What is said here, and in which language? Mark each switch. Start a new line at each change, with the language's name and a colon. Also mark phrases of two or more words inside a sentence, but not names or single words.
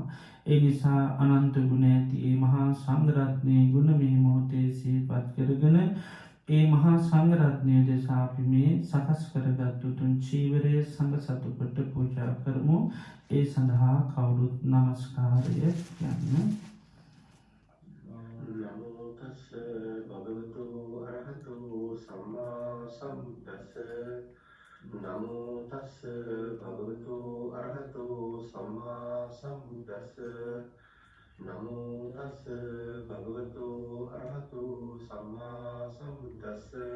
Sinhala: ඒ නිසා අනන්ත ගුණ ඇති ඒ මහා සංඝරත්නයේ ගුණ මේ මොහොතේ සිහිපත් කරගෙන ඒ මහා සංඝරත්නය දෙසා අපි මේ සකස් කරගත් උතුම් චීවරය සංඝ සතු කොට පූජා කරමු. ඒ සඳහා කවුරුත් නමස්කාරය යන්න.
Pali: නමෝ තස්ස භගවතු අරහතු සම්මා සම්බුද්දස්ස. නමෝ තස්ස භගවතු අරහතු සම්මා සම්බුද්දස්ස. නමෝ තස්ස භගවතු අරහතු සම්මා සම්බුද්දස්ස.